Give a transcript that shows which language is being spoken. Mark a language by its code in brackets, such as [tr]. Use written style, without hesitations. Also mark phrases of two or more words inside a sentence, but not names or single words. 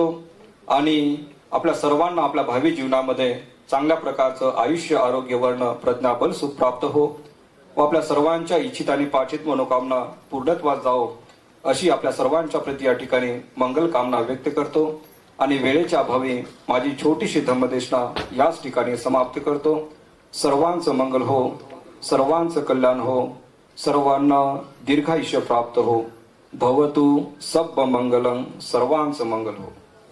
[mr] आणि आपल्या सर्वांना आपल्या भावी जीवनामध्ये चांगल्या प्रकारचं आयुष्य, आरोग्य, वर्ण, प्रज्ञाबल सुख प्राप्त हो व आपल्या सर्वांच्या इच्छित आणि पाचित मनोकामना पूर्णत्वात जाओ, अशी आपल्या सर्वांच्या प्रती या ठिकाणी मंगल कामना व्यक्त करतो. आणि वेळेच्या अभावी माझी छोटीशी धम्मदेशना याच ठिकाणी समाप्त करतो. सर्वांचं मंगल हो, सर्वांचं कल्याण हो, सर्वांना दीर्घायुष्य प्राप्त हो. [pi] भवतु सब मंगलम, [mr] सर्वांचं मंगल हो.